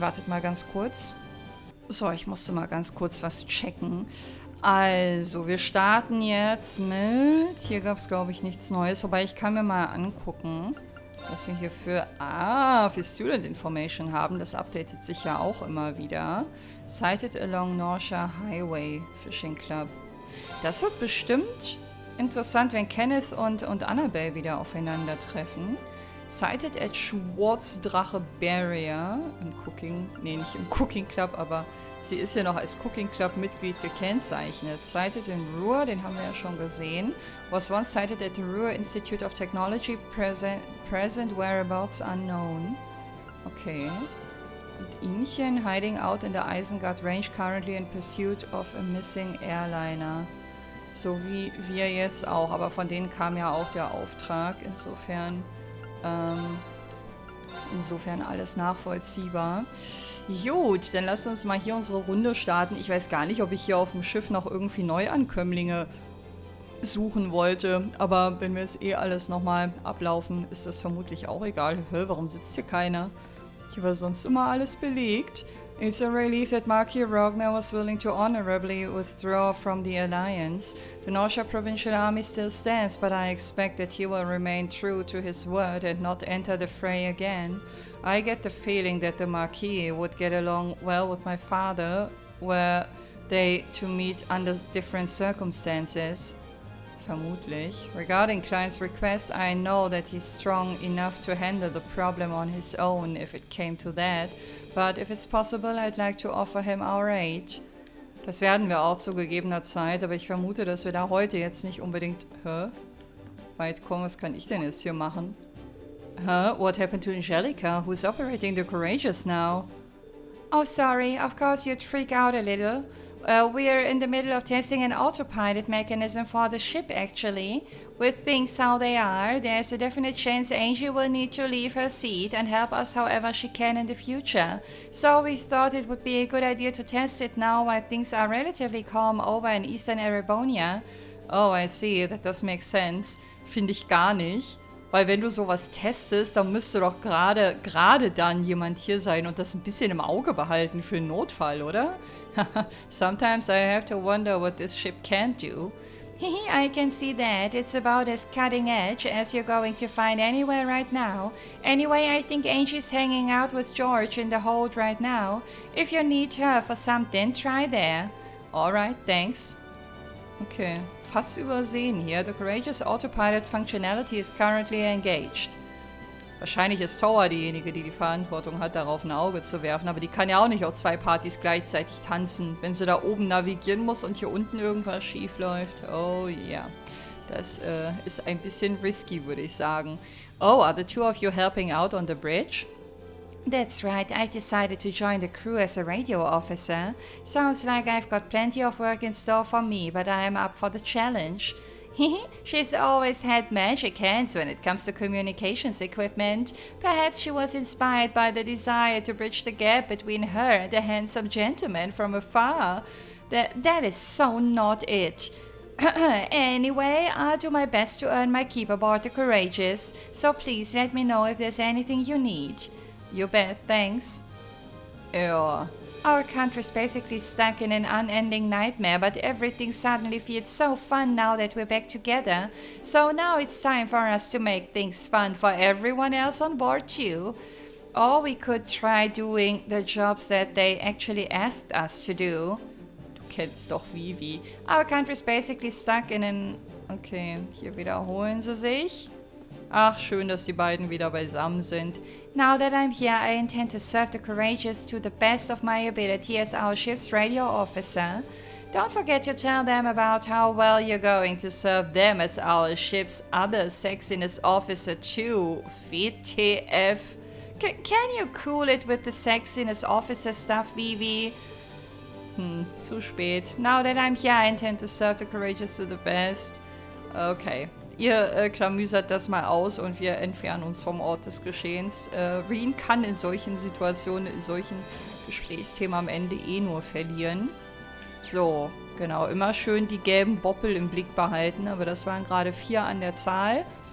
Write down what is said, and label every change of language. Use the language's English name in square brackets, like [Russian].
[German] Wartet mal ganz kurz. So, ich musste mal ganz kurz was checken. Also, wir starten jetzt mit... Hier gab es, glaube ich, nichts Neues. Wobei, ich kann mir mal angucken, was wir hier für Student Information haben. Das updatet sich ja auch immer wieder. [English] Sighted along Norcia Highway Fishing Club. [German] Das wird bestimmt interessant, wenn Kenneth und Annabelle wieder aufeinandertreffen. [English] Sighted at Schwarzdrache Barrier im Cooking... [German] Nee, nicht im Cooking Club, aber sie ist ja noch als Cooking Club Mitglied gekennzeichnet. [English] Sighted in Ruhr, [German] den haben wir ja schon gesehen. [English] Was once sighted at the Ruhr Institute of Technology, present whereabouts unknown. Okay. Und Inchen hiding out in the Isengard Range, currently in pursuit of a missing airliner. [German] So wie wir jetzt auch, aber von denen kam ja auch der Auftrag. Insofern alles nachvollziehbar. Gut, dann lasst uns mal hier unsere Runde starten. Ich weiß gar nicht, ob ich hier auf dem Schiff noch irgendwie Neuankömmlinge suchen wollte. Aber wenn wir jetzt alles nochmal ablaufen, ist das vermutlich auch egal. Warum sitzt hier keiner? Hier war sonst immer alles belegt. [English] It's a relief that Marquis Rogner was willing to honorably withdraw from the alliance. The Norcia provincial army still stands, but I expect that he will remain true to his word and not enter the fray again. I get the feeling that the Marquis would get along well with my father, were they to meet under different circumstances. [German] Vermutlich. [English] Regarding Klein's request, I know that he's strong enough to handle the problem on his own if it came to that, but if it's possible, I'd like to offer him our aid. [German] Das werden wir auch zu gegebener Zeit, aber ich vermute, dass wir da heute jetzt nicht unbedingt... Weit kommen, was kann ich denn jetzt hier machen? [English] What happened to Angelica? Who's operating the Courageous now? Oh, sorry. Of course you'd freak out a little. We're in the middle of testing an autopilot mechanism for the ship, actually. With things how they are, there's a definite chance Angie will need to leave her seat and help us however she can in the future. So we thought it would be a good idea to test it now while things are relatively calm over in Eastern Erebonia. Oh, I see. That does make sense. [German] Finde ich gar nicht. Weil wenn du sowas testest, dann müsste doch gerade dann jemand hier sein und das ein bisschen im Auge behalten für einen Notfall, oder? [English] Sometimes I have to wonder what this ship can't do. I can see that. It's about as cutting edge as you're going to find anywhere right now. Anyway, I think Angie's hanging out with George in the hold right now. If you need her for something, try there. Alright, thanks. Okay, [German] fast übersehen hier. [English] The Courageous Autopilot Functionality is currently engaged. [German] Wahrscheinlich ist Tower diejenige, die die Verantwortung hat, darauf ein Auge zu werfen. Aber die kann ja auch nicht auf 2 Partys gleichzeitig tanzen, wenn sie da oben navigieren muss und hier unten irgendwas schief läuft. Oh ja, das ist ein bisschen risky, würde ich sagen. [English] Oh, are the two of you helping out on the bridge? That's right, I've decided to join the crew as a radio officer. Sounds like I've got plenty of work in store for me, but I'm up for the challenge. She's always had magic hands when it comes to communications equipment. Perhaps she was inspired by the desire to bridge the gap between her and the handsome gentleman from afar. That is so not it. Anyway, I'll do my best to earn my keep aboard the Courageous, so please let me know if there's anything you need. You bet, thanks. Ja. Our country's basically stuck in an unending nightmare, but everything suddenly feels so fun now that we're back together. So now it's time for us to make things fun for everyone else on board too. Or we could try doing the jobs that they actually asked us to do. [German] Du kennst doch Vivi. [English] Our country's basically stuck in an... [German] Okay, hier wiederholen sie sich. Ach, schön, dass die beiden wieder beisammen sind. [English] Now that I'm here, I intend to serve the Courageous to the best of my ability as our ship's radio officer. Don't forget to tell them about how well you're going to serve them as our ship's other sexiness officer too. WTF. Can you cool it with the sexiness officer stuff, Vivi? [German] Zu spät. [English] Now that I'm here, I intend to serve the Courageous to the best. Okay. [German] Ihr klamüsert das mal aus und wir entfernen uns vom Ort des Geschehens. Reen kann in solchen Situationen, in solchen Gesprächsthemen am Ende eh nur verlieren. So, genau, immer schön die gelben Boppel im Blick behalten, aber das waren gerade 4 an der Zahl.